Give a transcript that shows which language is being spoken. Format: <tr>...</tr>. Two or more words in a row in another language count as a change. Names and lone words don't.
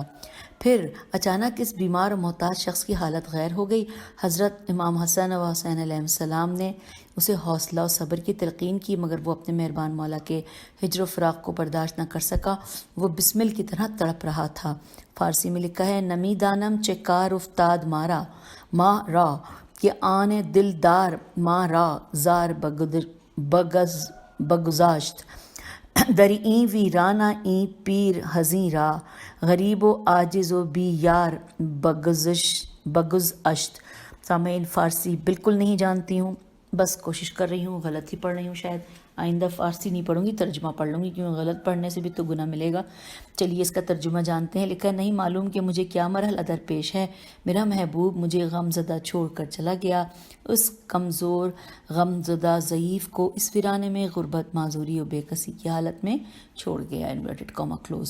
<ur>پھر اچانک اس بیمار و محتاج شخص کی حالت غیر ہو گئی۔ حضرت امام حسن و حسین علیہ السلام نے اسے حوصلہ و صبر کی تلقین کی، مگر وہ اپنے مہربان مولا کے ہجر و فراق کو برداشت نہ کر سکا۔ وہ بسمل کی طرح تڑپ رہا تھا۔ فارسی میں لکھا ہے،</ur> <fa>نمی دانم چکار افتاد مارا ماں را کہ آن دلدار ماں را زار بگذاشت در این ویرانہ این پیر حزین را غریب و عاجز و بی یار بگذشت۔</fa> <ur>سامعین، فارسی بالکل نہیں جانتی ہوں، بس کوشش کر رہی ہوں، غلط ہی پڑھ رہی ہوں، شاید آئندہ فارسی نہیں پڑھوں گی، ترجمہ پڑھ لوں گی، کیونکہ غلط پڑھنے سے بھی تو گناہ ملے گا۔ چلیے اس کا ترجمہ جانتے ہیں۔ لکھا ہے، نہیں معلوم کہ مجھے کیا مرحلہ درپیش ہے، میرا محبوب مجھے غم زدہ چھوڑ کر چلا گیا، اس کمزور غم زدہ ضعیف کو اس ویرانے میں غربت، معذوری و بے کسی کی حالت میں چھوڑ گیا،</ur> <en>inverted comma close.</en>